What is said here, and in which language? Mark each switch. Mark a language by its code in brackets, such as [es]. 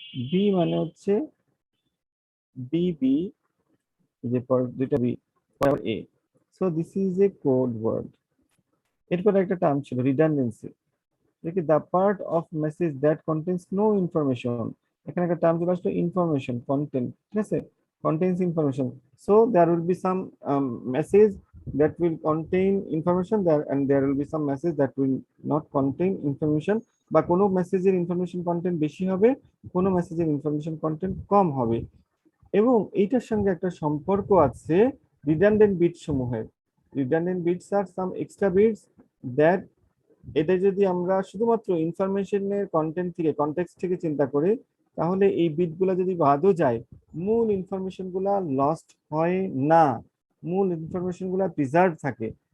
[bn] B মানে হচ্ছে B, যে পর দুইটা বি, পর এ। [en] So this is a code word. [bn] এরপর একটা টার্ম ছিল রিডান্ডেন্সি, দেখি [en] The part of message that contains no information. [bn] এখানে একটা টার্ম চলে আসলো ইনফরমেশন, কন্টেন্ট, ঠিক আছে, [en] contains information. So there will be some message that will contain information there, and there will be some message that will not contain information, [bn] বা কোনো মেসেজের information content বেশি হবে, কোনো মেসেজের ইনফরমেশন কন্টেন্ট কম হবে। এবং এইটার সঙ্গে একটা সম্পর্ক আছে রিডান্ডেন্ট বিট সমূহের। [en] redundant bits are some extra bits that, [bn] এটা যদি আমরা শুধুমাত্র ইনফরমেশনের কন্টেন্ট থেকে, কনটেক্সট থেকে চিন্তা করি, তাহলে এই বিটগুলো যদি বাদও যায়, মূল ইনফরমেশন গুলা লস্ট হয় না, মূল ইনফরমেশন গুলা প্রিজার্ভ থাকে।